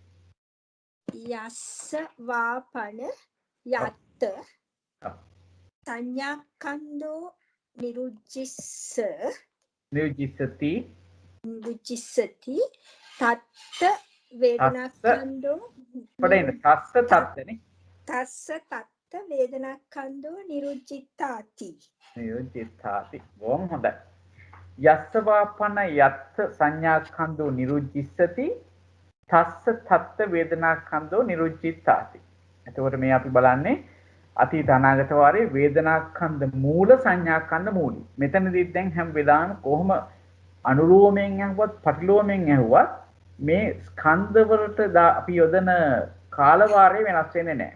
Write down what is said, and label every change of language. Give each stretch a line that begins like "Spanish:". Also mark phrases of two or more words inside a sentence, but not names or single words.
Pali: යස්සවාපන යත් සංඥා කන්දෝ නිරුද්ධිස්සති තත්ත වේදනා කන්දෝ
Sinhala: පොඩ්ඩක්
Pali: තස්ස තත්තනේ තස්ස තත්ත වේදනා කන්දෝ නිරුද්ධිතාති
Sinhala: බොහොම හොඳයි.
Pali: යස්සවාපන යත්ත සංඥාස්කන්ධෝ නිරුද්ධිස්සති තස්ස තත්ත වේදනාස්කන්ධෝ නිරුද්ධිත්තාති.
Sinhala: එතකොට මේ අපි බලන්නේ අතීත අනාගත වාරේ වේදනාස්කන්ධ මූල සංඥාස්කන්ධ මූලී. මෙතනදී දැන් හැම වෙලාවෙම කොහොම අනුලෝමයෙන් ඇහුවත් පටිලෝමයෙන් ඇහුවත් මේ ස්කන්ධ වලට අපි යොදන කාල වාරය වෙනස් වෙන්නේ නැහැ.